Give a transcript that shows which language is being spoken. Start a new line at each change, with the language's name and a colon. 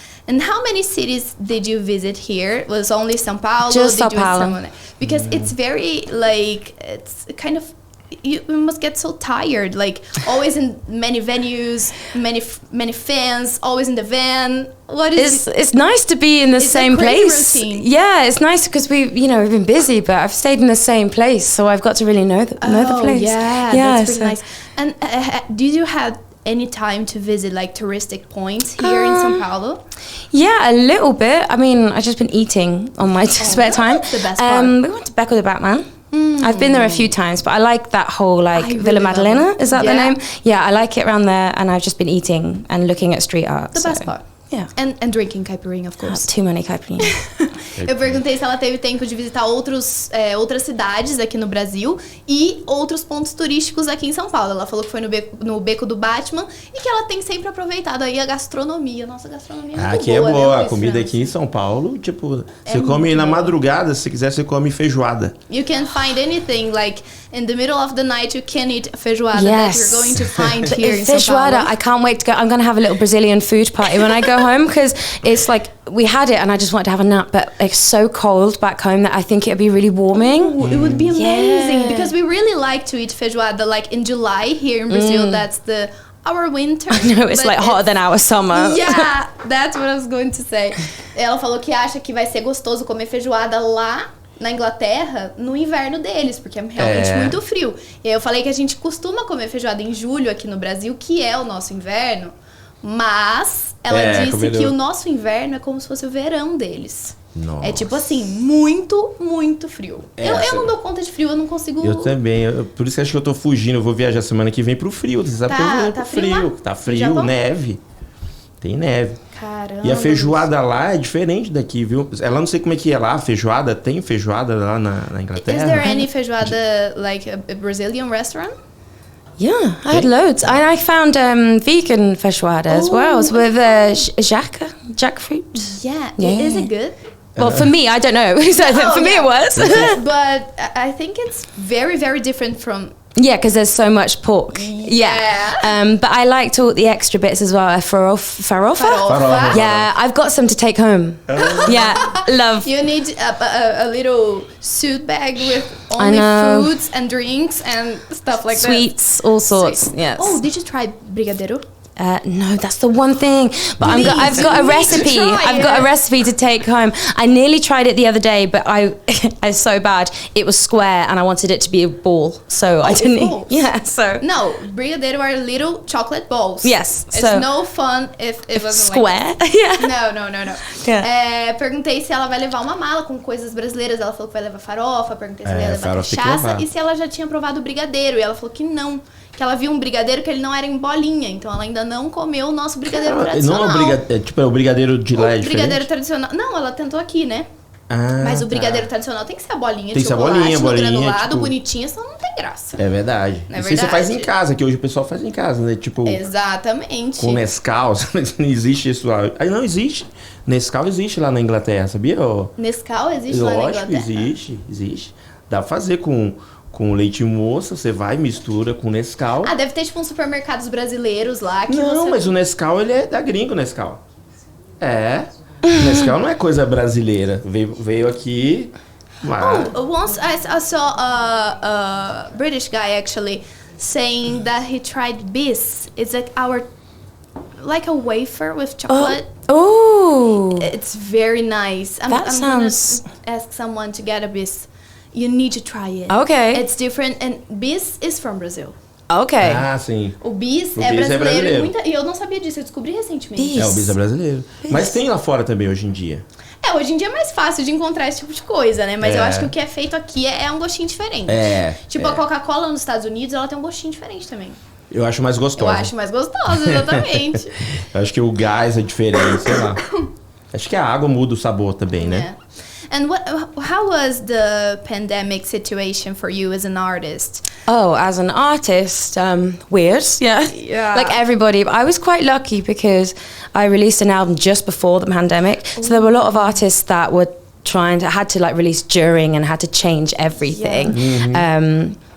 English: And how many cities did you visit here? Was only São Paulo? Just São Paulo. Because it's very like it's kind of you must get so tired, like always in many venues, many fans, always in the van. What is it's nice to be in the same place. Routine. Yeah, it's nice because we've been busy, but I've stayed in the same place, so I've got to really know the place. Yeah, that's really nice. And did you have any time to visit like touristic points here in São Paulo? Yeah, a little bit. I mean, I've just been eating on my spare time. That's the best part. We went to Beco de Batman. I've been there a few times, but I like that whole Villa Madalena. Is that the name? Yeah, I like it around there, and I've just been eating and looking at street art. The best part. Yeah. And drinking caipirinha, of course. Too many caipirinha.
Portuguese: Eu perguntei se ela teve tempo de visitar outras cidades aqui no Brasil e outros pontos turísticos aqui em São Paulo. Ela falou que foi no Beco do Batman e que ela tem sempre aproveitado aí a gastronomia. Nossa, a gastronomia é muito aqui boa, é boa. né, A comida França? aqui em São Paulo, tipo, você come na madrugada, se quiser você come feijoada.
English: You can't find anything like in the middle of the night you can eat feijoada Yes. that you're going to find here in São
Portuguese: Feijoada,
English: Paulo. I can't wait to go. I'm going to have a little Brazilian food party when I go home because it's like we had it and I just want to have a nap, but it's so cold back home that I think it would be really warming. Oh, it would be amazing because we really like to eat feijoada like in July here in Brazil. That's our winter. No, it's like hotter than our summer. Yeah, that's what I was going to say.
Portuguese: Ela falou que acha que vai ser gostoso comer feijoada lá na Inglaterra no inverno deles, porque é realmente muito frio. E aí eu falei que a gente costuma comer feijoada em julho aqui no Brasil, que é o nosso inverno, mas ela disse que o nosso inverno é como se fosse o verão deles. Nossa. É tipo assim, muito, muito frio. Eu não dou conta de frio, eu não consigo... Eu também, por isso que acho que eu tô fugindo, eu vou viajar semana que vem pro frio, você sabe que eu vou pro frio. Tá frio, neve. Tem neve. Caramba. E a feijoada lá é diferente daqui, viu? Ela não sei como é que é lá, a feijoada, tem feijoada lá na Inglaterra?
English: Is there any feijoada, like a Brazilian restaurant? Yeah, I had loads. And I found vegan feijoada as well, with jackfruit. Yeah. Is it good? Well, for me, I don't know. For me, it was. But I think it's very, very different from... Yeah, because there's so much pork. Yeah. But I liked all the extra bits as well. Farofa. Yeah, I've got some to take home. Yeah, love. You need a little suit bag with only foods and drinks and stuff like Sweets, all sorts. Sweet. Yes. Oh, did you try brigadeiro? No, that's the one thing. But I've got a recipe. I've got a recipe to take home. I nearly tried it the other day, but I was so bad. It was square, and I wanted it to be a ball, so I didn't. Balls. Yeah, so no, brigadeiro are little chocolate balls. Yes, it's no fun if it wasn't square. Like Yeah. No. Yeah.
Portuguese: Perguntei se ela vai levar uma mala com coisas brasileiras. Ela falou que vai levar farofa. Perguntei se ela ia levar cachaça e se ela já tinha provado o brigadeiro. E ela falou que não. Que ela viu um brigadeiro que ele não era em bolinha, então ela ainda não comeu o nosso brigadeiro tradicional. Não é o brigadeiro de lá é diferente? O brigadeiro tradicional... Não, ela tentou aqui, né? Mas o brigadeiro tradicional tem que ser a bolinha de chocolate, granulado, tipo... bonitinha, senão não tem graça. É verdade. Não é verdade? Você faz em casa, que hoje o pessoal faz em casa, né? Tipo... Exatamente. Com Nescau, não existe isso lá. Aí não existe. Nescau existe lá na Inglaterra, sabia? Nescau existe lá na Inglaterra? Lógico, existe. Dá pra fazer com leite moça, você vai, mistura com Nescau. Deve ter tipo uns supermercados brasileiros lá que Não, mas o Nescau, ele é da gringo, Nescau. Nescau não é coisa brasileira. Veio aqui...
English: Once I saw a British guy actually saying that he tried bis. It's like a wafer with chocolate. Oh. It's very nice. I'm gonna ask someone to get a bis. You need to try it. Okay. It's different, and bis is from Brazil. Okay.
Portuguese: Ah, sim. O bis é brasileiro. E eu não sabia disso, eu descobri recentemente. O bis é brasileiro. Mas tem lá fora também hoje em dia. Hoje em dia é mais fácil de encontrar esse tipo de coisa, né? Mas eu acho que o que é feito aqui é um gostinho diferente. Tipo, a Coca-Cola nos Estados Unidos, ela tem um gostinho diferente também. Eu acho mais gostosa. Eu acho mais gostosa, exatamente. Eu acho que o gás é diferente, sei lá. Acho que a água muda o sabor também, né?
English: And how was the pandemic situation for you as an artist? Oh, as an artist, weird, yeah. Like everybody. I was quite lucky because I released an album just before the pandemic. So there were a lot of artists that were had to like release during and had to change everything. Yeah.